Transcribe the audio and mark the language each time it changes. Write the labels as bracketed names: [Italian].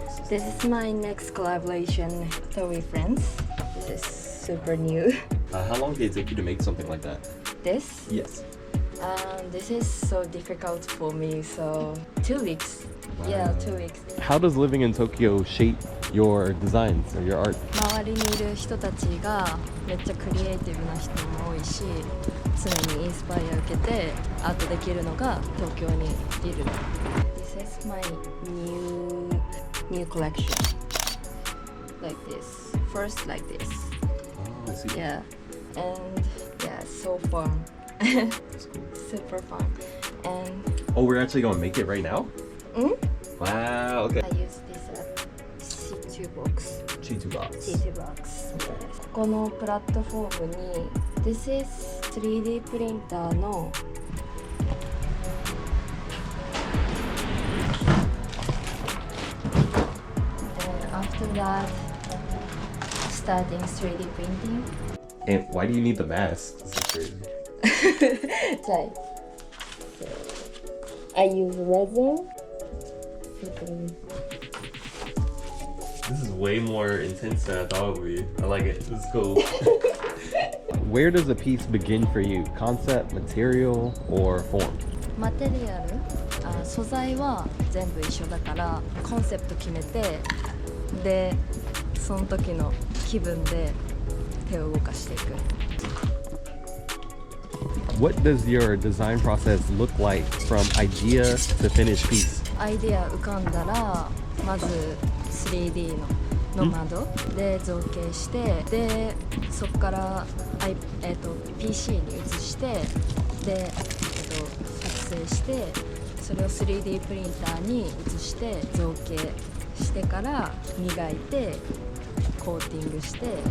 [English] This is my next collaboration with friends. This is super new. How long did it take you to make something like that? This. Yes. This is so difficult for me. So 2 weeks. Yeah, 2 weeks. How does living in Tokyo shape your designs or your art? [Japanese] 周りにいる人たちがめっちゃクリエイティブな人も多いし、常にインスパイア受けてアートできるのが東京にいる。 [English] This is my new collection. Like this. First like this. Oh, I see. Yeah. And yeah, so fun. That's cool. Super fun. And Oh, we're actually gonna make it right now? mm? Wow. Okay. I use this C2 box. G2 box. C2 box. [Japanese] ここのプラットフォームに [English] This is 3D [Japanese] プリンターの [English] And after that starting 3D printing. And why do you need the mask? This is crazy. じゃあ I use resin. This is way more intense than I thought it would be. I like it. This is cool. Where does a piece begin for you? Concept, material, or form? [Japanese] マテリアル、素材は全部一緒だからコンセプト決めて、でその時の気分で手を動かしていく。 [English] What does your design process look like from idea to finished piece? [Japanese] アイディア浮かんだらまず 3D の窓で造形して、でそこから、PC に移してで、作成してそれを 3D プリンターに移して造形してから磨いてコーティングして。